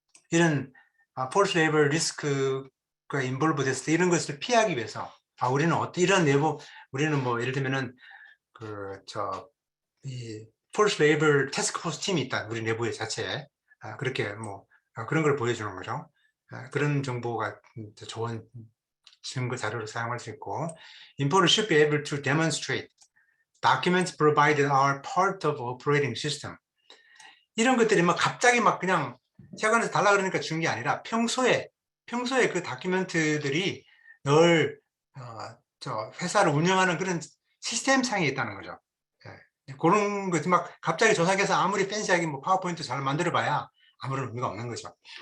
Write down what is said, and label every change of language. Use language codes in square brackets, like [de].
[ko] 이런 폴스 레이버 리스크가 인볼브 됐을 때 이런 것을 피하기 위해서 우리는 이런 내부 우리는 뭐 예를 들면은 이 폴스 레이버 태스크포스 팀이 있다, 우리 내부의 자체에 그렇게 뭐 그런 걸 보여주는 거죠. 그런 정보가 좋은 증거 자료를 사용할 수 있고, [en] Importer should be able to demonstrate documents provided are part of operating system. [ko] 이런 것들이 막 갑자기 막 그냥 세관에서 달라 그러니까 준 게 아니라 평소에 그 다큐멘트들이 늘 회사를 운영하는 그런 시스템상에 있다는 거죠. 그런 것이 막 갑자기 조사해서 아무리 팬시하게 뭐 파워포인트 잘 만들어봐야 아무런 의미가 없는 거죠.